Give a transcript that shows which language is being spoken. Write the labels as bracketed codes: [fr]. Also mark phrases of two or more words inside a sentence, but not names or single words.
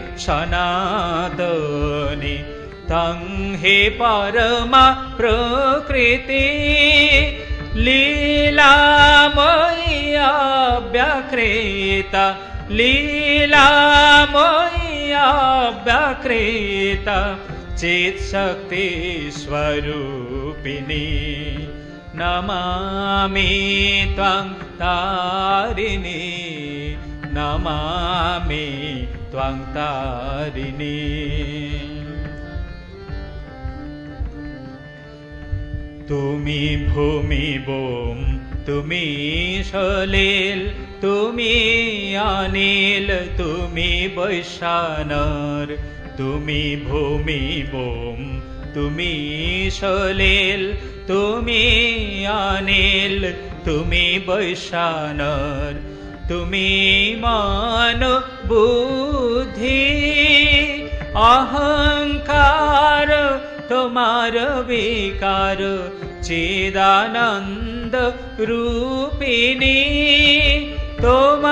[sa] सनातनी तं हि परमा प्रकृति लीलामयी अव्यक्रीता लीलामयी अव्यक्रीता चित्शक्ति स्वरूपिणी नमामि त्वं तारिणी नमामि त्वं तारिणी [bn] তুমি ভূমি ব্যোম তুমি সলিল তুমি অনিল তুমি বৈশ্বানর তুমি ভূমি ব্যোম তুমি সলিল তুমি অনিল তুমি বৈশ্বানর তুমি মন বুদ্ধি অহংকার তোমার বিকার চিদানন্দ রূপিণী তোমা